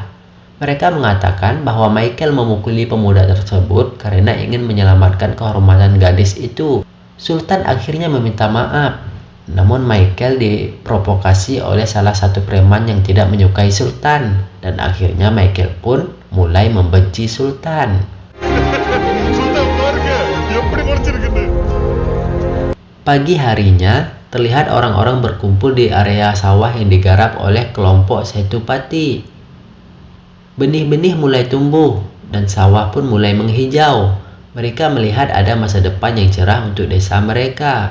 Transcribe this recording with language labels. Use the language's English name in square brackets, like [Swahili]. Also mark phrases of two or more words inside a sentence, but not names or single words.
[Indonesian] Mereka mengatakan bahwa Michael memukuli pemuda tersebut karena ingin menyelamatkan kehormatan gadis itu. Sultan akhirnya meminta maaf. Namun Michael diprovokasi oleh salah satu preman yang tidak menyukai sultan. Dan akhirnya Michael pun mulai membenci sultan. [Tamil] சுல்தான் பாருங்க எப்படி முடிச்சிருக்குன்னு [Indonesian] Pagi harinya, terlihat orang-orang berkumpul di area sawah yang digarap oleh kelompok Setupati. Benih-benih mulai tumbuh dan sawah pun mulai menghijau. Mereka melihat ada masa depan yang cerah untuk desa mereka.